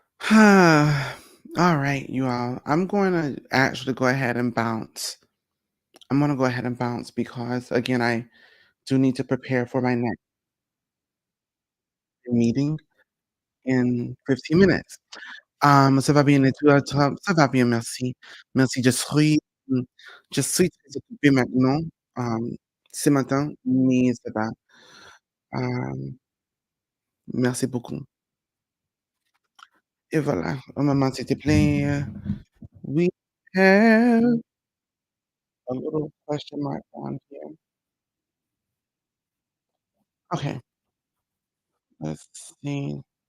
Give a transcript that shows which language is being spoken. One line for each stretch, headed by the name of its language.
English: All right, you all. I'm going to actually go ahead and bounce. I'm going to go ahead and bounce because again, I do need to prepare for my next meeting in 15 minutes.
French: Ça va bien et toi? Ça va bien, merci. Merci, je suis très occupée maintenant, ce matin, mais ça va. Merci beaucoup. Et voilà, un moment, s'il te plaît.
English: We have a little question mark on here. Okay, let's see.